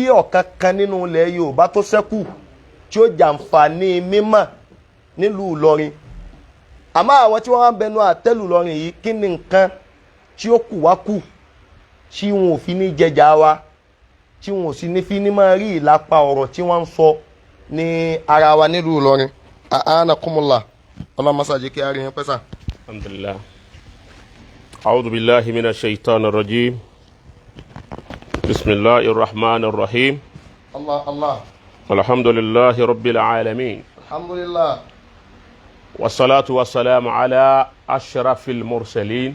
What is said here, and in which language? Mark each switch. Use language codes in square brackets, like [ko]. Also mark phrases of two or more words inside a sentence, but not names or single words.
[yo] ọ̀kan kan nínú ilẹ̀ Yorùbá tó ṣẹ́kù tí ó jàǹfààní mímọ́ nílùú Ìlọrin àmọ́ àwọn tí wọ́n wá ń bẹnu àtẹ́lù Ìlọrin yìí kí ni nǹkan tí ó kù wá kù tí wọn ò fi ní jẹjà wa tí wọn ò sì ní fi ní máa rí ìlápa ọ̀rọ̀ tí wọ́n ń sọ ní ara wa nílùú Ìlọrin [ar] أعانكم الله اللهم صل على محمد. الحمد لله. أعوذ بالله من الشيطان الرجيم. بسم الله الرحمن الرحيم. الله الحمد لله رب العالمين. الحمد لله. والصلاة والسلام على أشرف المرسلين.